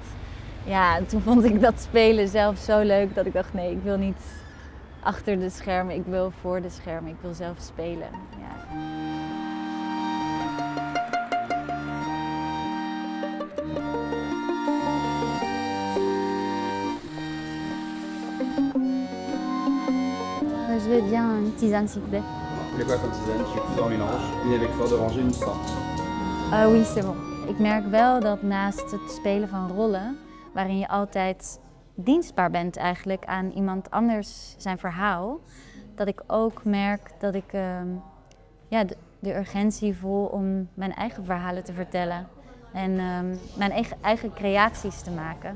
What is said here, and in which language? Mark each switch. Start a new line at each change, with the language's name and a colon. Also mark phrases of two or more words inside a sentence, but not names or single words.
Dutch: Ja, en toen vond ik dat spelen zelf zo leuk dat ik dacht, nee, ik wil niet achter de schermen, ik wil voor de schermen, ik wil zelf spelen. Ja.
French: Je veux bien une tisane, s'il vous plaît. Vous voulez quoi comme tisane? J'ai plusieurs mélanges. Une avec fleur d'oranger, une sans. Oui, c'est bon.
Dutch: Ik merk wel dat naast het spelen van rollen, waarin je altijd dienstbaar bent eigenlijk aan iemand anders zijn verhaal, dat ik ook merk dat ik de urgentie voel om mijn eigen verhalen te vertellen en mijn eigen creaties te maken.